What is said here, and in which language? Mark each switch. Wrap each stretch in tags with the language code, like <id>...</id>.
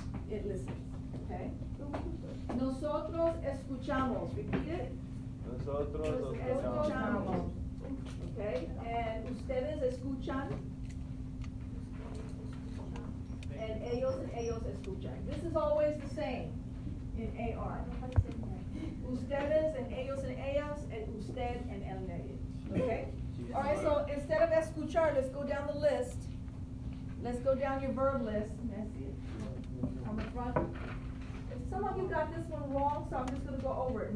<en>It listens. Okay.</en> <es>Nosotros escuchamos.</es> <en>Repeat it.</en> <es>Nosotros Escuchamos. Okay. And ustedes escuchan. And ellos escuchan.</es> <en>This is always the same in AR.</en> <es>Ustedes and ellos and ellas and usted and él.</es> <en>Okay? All right, so instead of escuchar, let's go down the list. Let's go down your verb list. May I see it? On the front. Some of you got this one wrong, so I'm just going to go over it.</en>